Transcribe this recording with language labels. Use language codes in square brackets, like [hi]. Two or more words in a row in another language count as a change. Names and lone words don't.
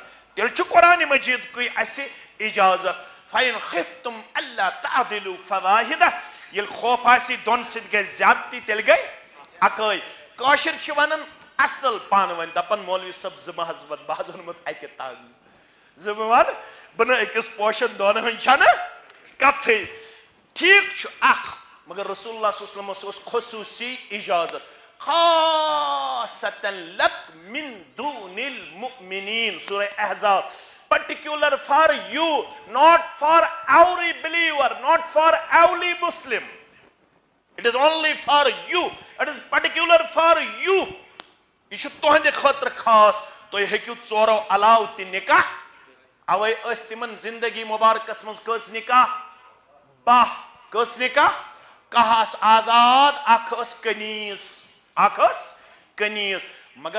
[ks] تیٚلہِ چھُ قرآنِ مجیٖدکُے اَسہِ اِجازت [ar] فَإِنْ خِفْتُمْ أَلَّا تَعْدِلُوا فَوَاحِدَةً [ks] ییٚلہِ خوف آسہِ 2 سۭتۍ گژھِ زیادتی تیٚلہِ گٔے اَکٲے. کٲشِر چھِ وَنان اَصٕل پانہٕ ؤنۍ دَپان مولوی صٲب 2 محض وَد بہٕ حظ ووٚنمُت اَکہِ تنگ 2 وَد بہٕ نہٕ أکِس پوشن 2 ہٕنٛز چھَنہٕ کَتھٕے. ٹھیٖک چھُ اکھ مگر رسول اللہ صلی اللہ علیہ وسلمس اوس خصوٗصی اِجازت [ar] خاصةً لَك مِن دوٗنِ الْمُؤْمِنِينَ [ks] سورہ احزاب. [en] Particular for you, not for every believer, not for every Muslim. It is only for you. It is particular for you. [ks] یہ چھُ تُہنٛدِ خٲطرٕ خاص. تُہۍ ہیٚکِو 4 علاوٕ تہِ نکاح. اوے ٲسۍ تِمن زندگی مبارکس منٛز کٔژ نکاح 12 کٔژ نکاح 1 آس آزاد اکھ ٲس کنیٖز مگر